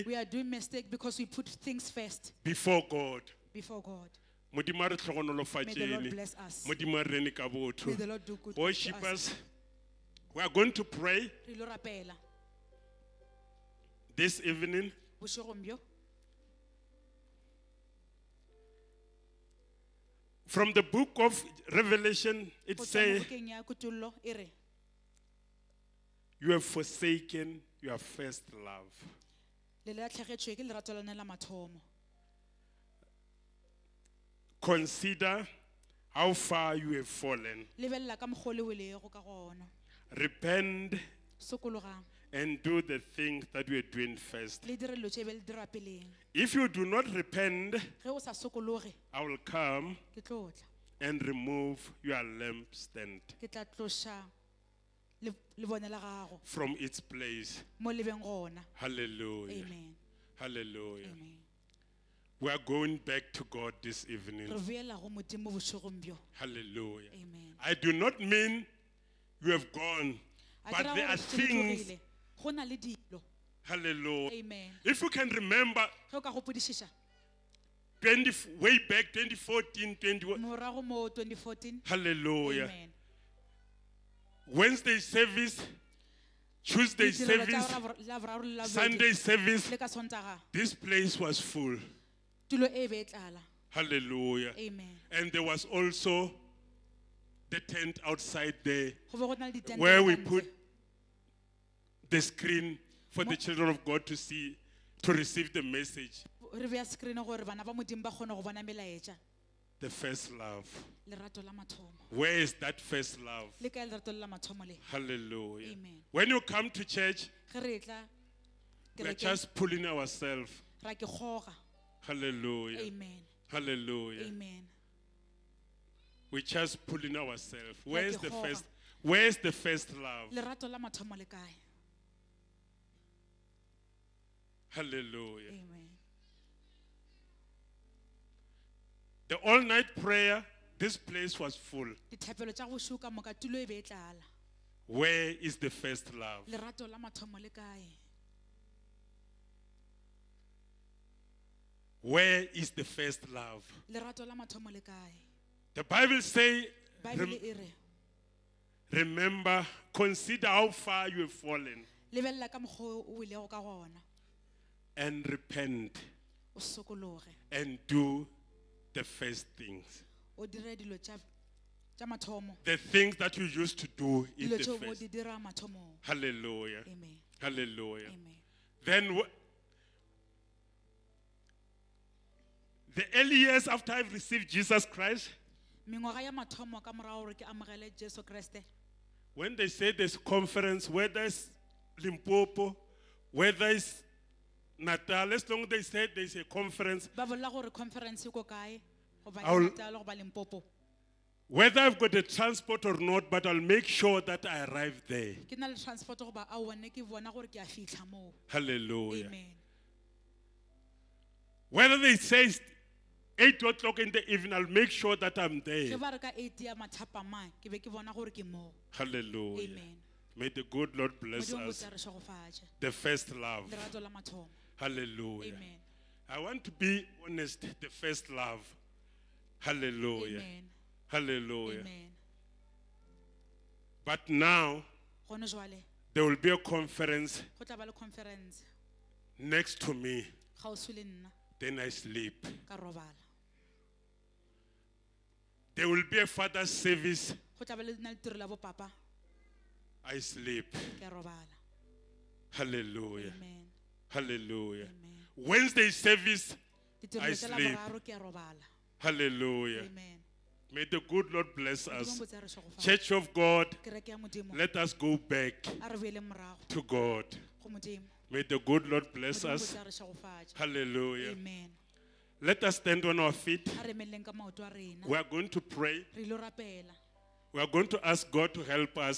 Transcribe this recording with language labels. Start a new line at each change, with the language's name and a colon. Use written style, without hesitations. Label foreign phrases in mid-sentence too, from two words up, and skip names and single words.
English: We are doing mistake because we put things first before God. before God.
Northern Sotho: Modimo a re
English: May the Lord
Northern Sotho: tlhogonolofatšene.
English: bless us.
Northern Sotho: Modimo a re rene ka botho.
English: May the Lord do good to Worshippers, us. we are going to pray
Northern Sotho: Re ilo rapela
English: this evening.
Northern Sotho: bošegong bjo.
English: From the book of Revelation, it
Northern Sotho: Go tšwa mo
English: says,
Northern Sotho: bukeng ya kutullo, e re,
English: you have forsaken your first love.
Northern Sotho: le latlhegetswe ke lerato la lone la mathomo.
English: Consider how far you have fallen.
Northern Sotho: Lebelela ka mokgwa o le welego ka gona.
English: Repent
Northern Sotho: Sokologang,
English: and do the things that we are doing first.
Northern Sotho: le dire dilo tše be le dira peleng.
English: If you do not repent,
Northern Sotho: Ge o sa sokologe,
English: I will come
Northern Sotho: ke tlo tla.
English: and remove your lampstand
Northern Sotho: Ke tla tloša le bone la gago
English: from its place.
Northern Sotho: mo lebeng gona.
English: Hallelujah. Amen. Hallelujah. Amen. We are going back to God this evening.
Northern Sotho: Re boela go Modimo bošegong bjo.
English: Hallelujah. Amen. I do not mean you have gone,
Northern Sotho: A
English: but
Northern Sotho: ke ra
English: there
Northern Sotho: gore
English: are
Northern Sotho: tše di
English: things.
Northern Sotho: tlogile. Go na le dilo.
English: Hallelujah. Amen. If you can remember,
Northern Sotho: Ge o ka gopodišiša,
English: way back 2014, 21.
Northern Sotho: morago mo 2014.
English: Hallelujah. Amen. Wednesday service, Tuesday
Northern Sotho: Ditirelo tša
English: service,
Northern Sotho: Laboraro le Labobedi,
English: Sunday service.
Northern Sotho: le ka Sontaga,
English: This place was full.
Northern Sotho: tulo e be e tlala.
English: Hallelujah. Amen. And there was also the tent outside there
Northern Sotho: Go be go na le ditente
English: where
Northern Sotho: ka
English: we
Northern Sotho: ntle.
English: put the screen for the children of God to see, to receive the message.
Northern Sotho: Re bea screen gore bana ba Modimo ba kgone go bona melaetša.
English: The first love.
Northern Sotho: Lerato la mathomo.
English: Where is that first love?
Northern Sotho: Le kae lerato le la mathomo le?
English: Hallelujah. Amen. When you come to church,
Northern Sotho: Ge re tla
English: we are
Northern Sotho: kerekeng,
English: just pulling ourselves.
Northern Sotho: ra ke kgoga.
English: Hallelujah. Amen. Hallelujah. Amen. We're just pulling ourselves. Where is the Jehovah. first? Where's the first love?
Northern Sotho: lerato la mathomo le kae?
English: Hallelujah. Amen. The all-night prayer, this place was full.
Northern Sotho: Dithapelo tša go šuka moka tulo e be e tlala.
English: Where is the first love?
Northern Sotho: Lerato la mathomo le kae?
English: Where is the first love?
Northern Sotho: Lerato la mathomo le kae?
English: The Bible says,
Northern Sotho: Bible e re,
English: remember, consider how far you have fallen
Northern Sotho: lebelela ka mokgwa o ilego ka gona,
English: and repent
Northern Sotho: o sokologe,
English: and do the first things.
Northern Sotho: o dire dilo tša mathomo,
English: The things that you used to do in
Northern Sotho: dilo
English: the
Northern Sotho: tšeo mo
English: first.
Northern Sotho: di dira mathomong.
English: Hallelujah. Amen. Hallelujah. Amen. Then the early years after I've received Jesus Christ,
Northern Sotho: Mengwaga ya mathomo ka morago gore ke amogele Jesu Kriste,
English: when they say there's conference, whether it's Limpopo, whether it's Natal, as long as they say there's a conference,
Northern Sotho: ba bolela gore conference e ko kae, goba
English: I'll-
Northern Sotho: Natal goba Limpopo.
English: whether I've got a transport or not, but I'll make sure that I arrive there.
Northern Sotho: Ke na le transport goba a one ke bona gore ke a fitlha moo.
English: Hallelujah. Amen. Whether they say 8 o'clock in the evening, I'll make sure that I'm
Northern Sotho: Ke
English: there.
Northern Sotho: ba re ka 8 ya mathapama ke be ke bona gore ke moo.
English: Hallelujah. Amen. May the good Lord bless
Northern Sotho: Modimo o
English: us.
Northern Sotho: tla re šogofatše.
English: The first love.
Northern Sotho: Lerato la mathomo.
English: Hallelujah. Amen. I want to be honest, the first love. Hallelujah. Amen. Hallelujah. Amen. But now,
Northern Sotho: Gone jwale,
English: there will be a conference
Northern Sotho: go tla ba le conference
English: next to me.
Northern Sotho: kgauswi le nna
English: Then I sleep.
Northern Sotho: ka robala.
English: There will be a father's service.
Northern Sotho: Go tla ba le na le tiro la bo papa,
English: I sleep.
Northern Sotho: ke a robala.
English: Hallelujah. Amen. Hallelujah. Amen. Wednesday service.
Northern Sotho: Ditiro
English: I
Northern Sotho: tsa la
English: sleep.
Northern Sotho: boraro ke a robala.
English: Hallelujah. Amen. May the good Lord bless
Northern Sotho: Modimo
English: us.
Northern Sotho: o tla re šogofatše.
English: Church of God,
Northern Sotho: Kereke ya Modimo,
English: let us go back
Northern Sotho: a re boele morago
English: to God.
Northern Sotho: go Modimo.
English: May the good Lord bless
Northern Sotho: Modimo o
English: us.
Northern Sotho: tla re šogofatše.
English: Hallelujah. Amen. Let us stand on our feet.
Northern Sotho: A re emeleleng ka maoto a rena.
English: We are going to pray.
Northern Sotho: Re ilo rapela.
English: We are going to ask God to help us